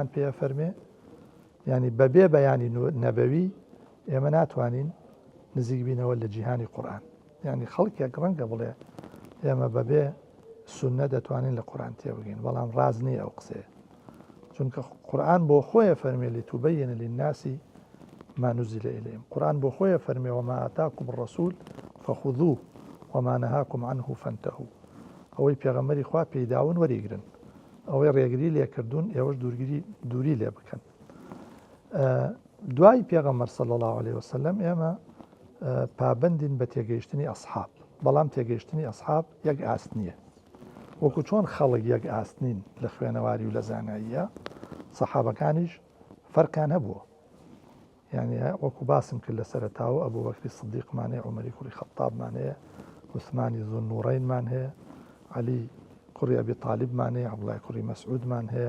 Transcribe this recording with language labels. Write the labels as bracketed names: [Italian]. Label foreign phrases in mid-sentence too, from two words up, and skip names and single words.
[Central Kurdish] پێ فەرمێ ینی بەبێ بەیانی نەبەوی ئێمە ناتوانین نزیک بینەوە لە جیهانی قورئان ینی خەڵکێک ڕەنگە بڵێ ئێمە بەبێ سونە دەتوانین لە قورئان تێبگەین بەڵام ڕاز نییە ئەو قسەیە چونکە قورئان بۆ خۆیە فەرمێ [Arabic] لتوبەینە للناس ما نزل إليهم [Central Kurdish] قورئان بۆ خۆیە فەرمێ [Arabic] وما آتاكم الرسول فخذوه وما نهاكم عنه فانتهوا [Central Kurdish] ئەوەی پێغەمبەری خوا پێداون وەریگرن ئەوەی ڕێگری لێکردوون ئێوەش دووری لێ بکەن دوای پێغەمبەر [Arabic] صلی الله عليه وسلم [Central Kurdish] ئێمە پابندین بە تێگەیشتنی ئەسحاب بەڵام تێگەیشتنی ئەسحاب یەک ئاست نییە وەکو چۆن خەڵک یەک ئاست نین لە خوێنەواری و لە زاناییە سەحابەکانیش فەرقیان هەبووە یعنی وەکو باسم کرد لە سەرەتاوە ئەبوو بەکری سدیقمان هەیە عومەری کوڕی خەتابمان هەیە عوسمانی زوالنوڕەینمان هەیە عەلی کوڕی ئەبی تاالبمان هەیە عەبدوڵای کوڕی مەسعودمان هەیە